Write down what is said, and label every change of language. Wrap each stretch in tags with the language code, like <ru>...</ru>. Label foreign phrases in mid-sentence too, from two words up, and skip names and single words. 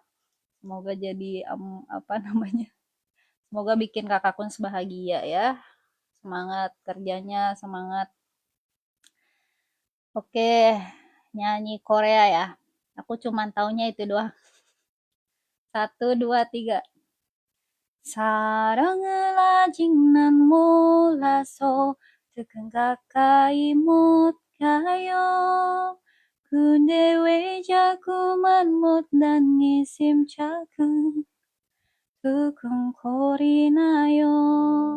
<id>Semoga jadi apa namanya? Semoga bikin kakak Kunz bahagia ya. Semangat kerjanya, semangat. Oke, nyanyi Korea ya. Aku cuman taunya itu doang. 1, 2, 3.</id> <ko>사랑을 아직 난 몰라서 뜨끈 가까이 못 가요. 근데 왜 자꾸만 못난 이 심장은 두근거리나요.</ko>